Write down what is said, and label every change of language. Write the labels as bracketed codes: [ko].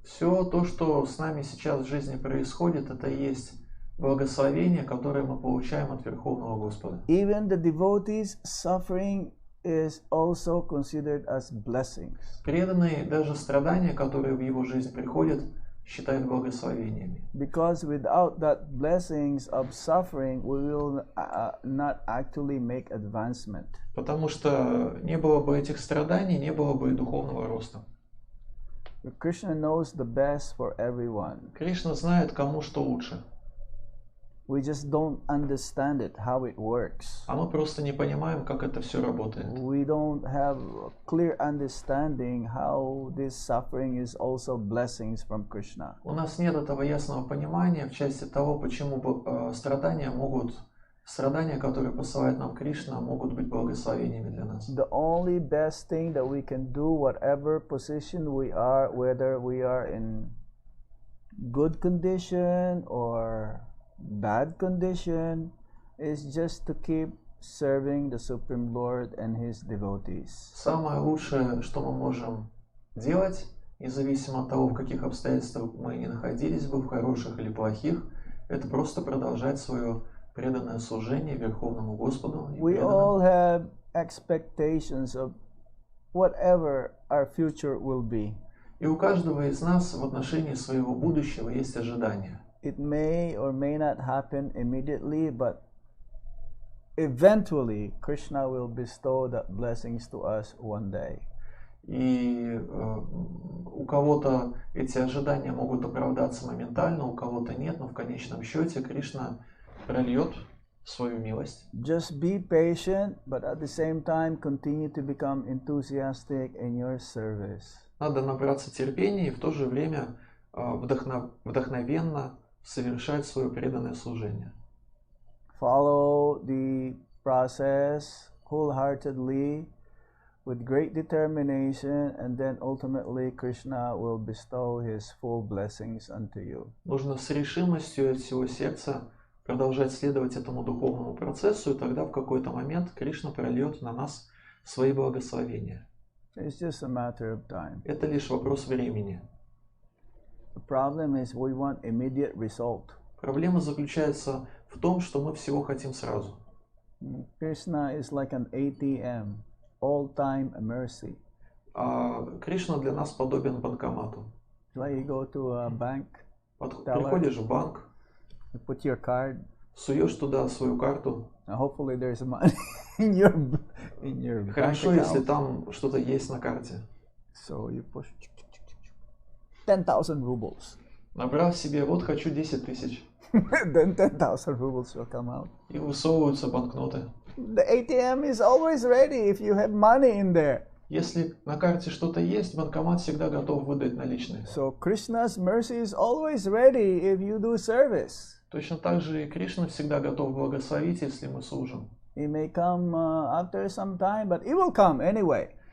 [ru] Все то, что с нами сейчас в жизни происходит, это и есть благословение, которое мы получаем от Верховного Господа. [en] Even the devotees' suffering is also considered as blessings. [ru] Преданные даже страдания, которые в его жизнь приходят, считают благословениями. [en] Because without that blessings of suffering, we will not actually make advancement. [ru] Потому что не было бы этих страданий, не было бы и духовного роста. [en] Krishna knows the best for everyone. [ru] Кришна знает, кому что лучше. [en] We just don't understand it, how it works. [ru] А мы просто не понимаем, как это все работает. [en] We don't have a clear understanding how this suffering is also blessings from Krishna. [ru] У нас нет этого ясного понимания в части того, почему страдания, которые посылает нам Кришна, могут быть благословениями для нас. [en] The only best thing that we can do, whatever position we are, whether we are in good condition or bad condition, is just to keep serving the Supreme Lord and His devotees. [ru] Самое лучшее, что мы можем делать, независимо от того, в каких обстоятельствах мы ни находились бы, в хороших или плохих, это просто продолжать свое преданное служение Верховному Господу. [en] We all have expectations of whatever our future will be. [ru] И у каждого из нас в отношении своего будущего есть ожидания. [en] It may or may not happen immediately, but eventually Krishna will bestow that blessings to us one day. [ru] И у кого-то эти ожидания могут оправдаться моментально, у кого-то нет, но в конечном счете Кришна прольет свою милость. [en] Just be patient, but at the same time continue to become enthusiastic in your service. [ru] Надо набраться терпения и в то же время вдохновенно совершать свое преданное служение. [en] Follow the process wholeheartedly with great determination, and then ultimately Krishna will bestow his full blessings unto you. [ru] Нужно с решимостью от всего сердца продолжать следовать этому духовному процессу, и тогда в какой-то момент Кришна прольет на нас свои благословения. [en] It's just a matter of time. [ru] Это лишь вопрос времени. [en] The problem is we want immediate result. [ru] Проблема заключается в том, что мы всего хотим сразу. [en] Krishna is like an ATM, all-time mercy. [ru] А Кришна для нас подобен банкомату. [en] Like you go to a bank, [ru] Приходишь в банк, [en] you put your card, [ru] суешь туда свою карту. [en] and hopefully there's money in your bank [ru] Хорошо, если [en] account. [ru] там что-то есть на карте. [en] So you push 10,000 rubles. [ru] Набрав себе, вот хочу 10 тысяч. [en] Then 10,000 rubles will come out. [ru] И высовываются банкноты. [en] The ATM is always ready if you have money in there. [ru] Если на карте что-то есть, банкомат всегда готов выдать наличные. [en] So Krishna's mercy is always ready if you do service. [ru] Точно так же и Кришна всегда готов благословить, если мы служим. [en] It may come after some time, but it will come anyway.